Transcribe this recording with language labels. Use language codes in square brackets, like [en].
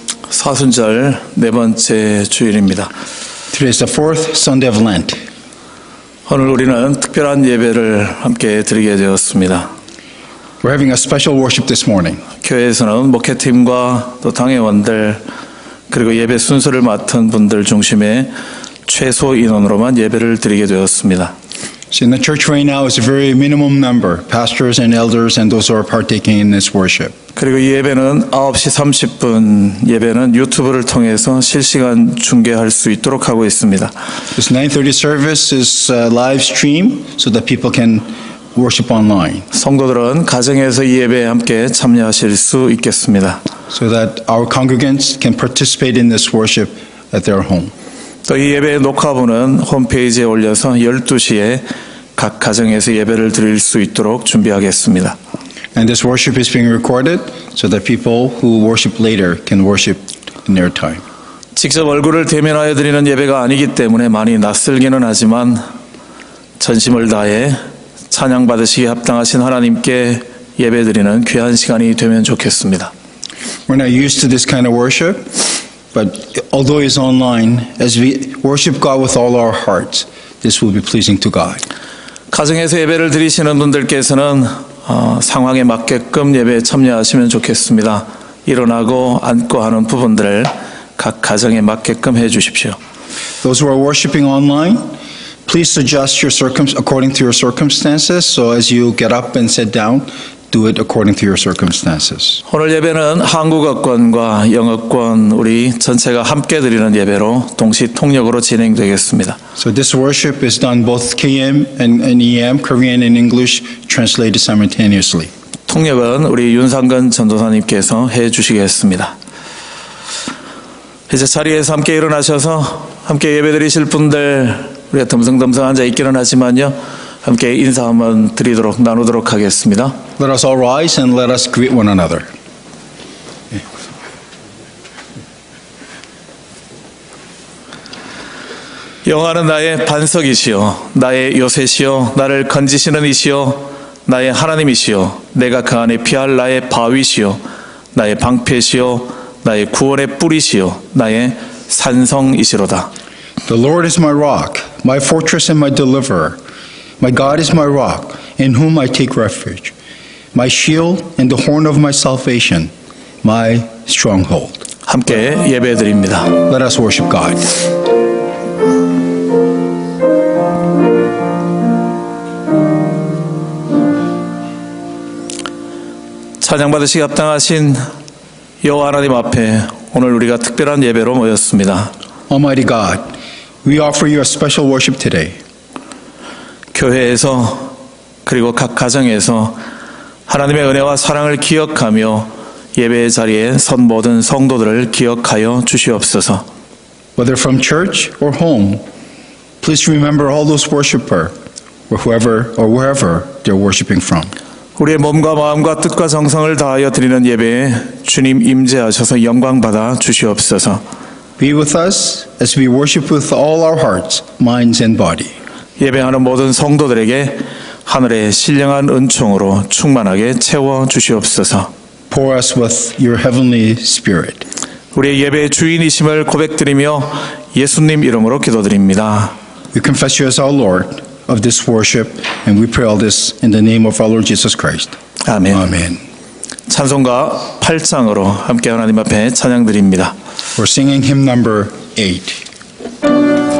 [ko] 사순절 네 번째 주일입니다. [en] Today is the fourth Sunday of Lent. [ko] 오늘 우리는 특별한 예배를 함께 드리게 되었습니다. [en] We're having a special worship this morning. [ko] 교회에서는 목회팀과 또 당회원들 그리고 예배 순서를 맡은 분들 중심의 최소 인원으로만 예배를 드리게 되었습니다. [en] So in the church right now is a very minimum number, pastors and elders and those who are partaking in this worship. [ko] 그리고 이 예배는 9시 30분 예배는 유튜브를 통해서 실시간 중계할 수 있도록 하고 있습니다. [en] This 9:30 service is live stream so that people can worship online. [ko] 성도들은 가정에서 이 예배에 함께 참여하실 수 있겠습니다. [en] So that our congregants can participate in this worship at their home. [ko] 또 이 예배의 녹화본은 홈페이지에 올려서 12시에 각 가정에서 예배를 드릴 수 있도록 준비하겠습니다. [en] And this worship is being recorded so that people who worship later can worship in their time. [ko] 직접 얼굴을 대면하여 드리는 예배가 아니기 때문에 많이 낯설기는 하지만 전심을 다해 찬양 받으시기에 합당하신 하나님께 예배드리는 귀한 시간이 되면 좋겠습니다. [en] We're not used to this kind of worship, but although it's online, as we worship God with all our hearts, this will be pleasing to God. [ko] 가정에서 예배를 드리시는 분들께서는 상황에 맞게끔 예배에 참여하시면 좋겠습니다. 일어나고 앉고 하는 부분들을 각 가정에 맞게끔 해 주십시오. [en] Those who are worshiping online, please adjust your according to your circumstances. So as you get up and sit down, do it according to your circumstances. [ko] 오늘 예배는 한국어권과 영어권 우리 전체가 함께 드리는 예배로 동시 통역으로 진행되겠습니다. [en] So this worship is done both KM and EM, Korean and English, translated simultaneously. [ko] 통역은 우리 윤상근 전도사님께서 해 주시겠습니다. 이제 자리에서 함께 일어나셔서 함께 예배 드리실 분들 우리가 덤성덤성 앉아 있기는 하지만요. 함께 인사 한번 드리도록 나누도록 하겠습니다. [en] Let us all rise and let us greet one another. [ko] 여호와는 나의 반석이시요 나의 요새시요 나를 건지시는 이시요 나의 하나님이시요 내가 그 안에 피할 나의 바위시요 나의 방패시요 나의 구원의 뿌리시요 나의 산성이시로다. [en] The Lord is my rock, my fortress and my deliverer. My God is my rock, in whom I take refuge. My shield and the horn of my salvation, my stronghold. [ko] 함께 예배드립니다. [en] Let us worship God. [ko] 찬양 받으시기 합당하신 여호와 하나님 앞에 오늘 우리가 특별한 예배로 모였습니다. [en] Almighty God, we offer you a special worship today. [ko] 교회에서 그리고 각 가정에서 하나님의 은혜와 사랑을 기억하며 예배의 자리에 선 모든 성도들을 기억하여 주시옵소서. [en] Whether from church or home, please remember all those worshippers, or wherever they're worshiping from. [ko] 우리의 몸과 마음과 뜻과 정성을 다하여 드리는 예배에 주님 임재하셔서 영광 받아 주시옵소서. [en] Be with us as we worship with all our hearts, minds, and body. [ko] 예배하는 모든 성도들에게 하늘의 신령한 은총으로 충만하게 채워 주시옵소서. [en] Pour us with your heavenly spirit. [ko] 우리의 예배의 주인이심을 고백드리며 예수님 이름으로 기도드립니다. [en] We confess you as our Lord of this worship, and we pray all this in the name of our Lord Jesus Christ. [ko] 아멘. [en] Amen. [ko] 찬송가 8장으로 함께 하나님 앞에 찬양드립니다. [en] We're singing hymn number 8.